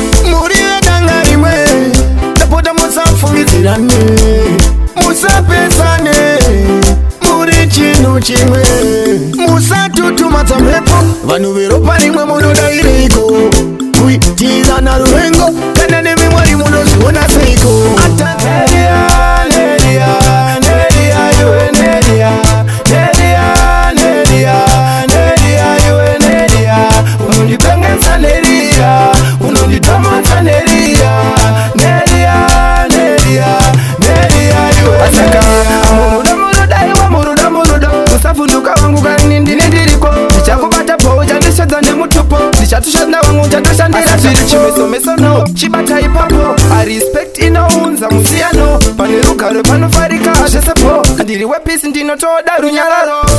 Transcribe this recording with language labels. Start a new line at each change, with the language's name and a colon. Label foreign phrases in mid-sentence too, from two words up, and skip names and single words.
Shona: Muri vedanga rimwe, ndapota musapfumidzirane. Musapesane, muri chinhu chimwe. Musatutumadza mhepo, vanhu veropa rimwe munoda iriko. Kuitirana ruvengo, kana nemi Mwari munozviona seiko? Ata-, Neria, Neria, Neria, iwe Neria. Neria, Neria, Neria, iwe Neria. Unondipengesa Neria, unonditamadza Neria. Neria, Neria, Neria, iwe Neria. Asaka, murudo, murudo, iwe murudo, murudo. Usavhunduka wangu kani ndine ndiriko. Ndichakubata po, uchandishadza nemutupo. Ndichatoshanda wangu, uchatoshandira zviri chimesomeso no. Chibata ipapo,
English: I respect
Shona: inounza musiyano. Pane rugare panofarika zvese po. Ndiri wepisi ndinotoda runyararo.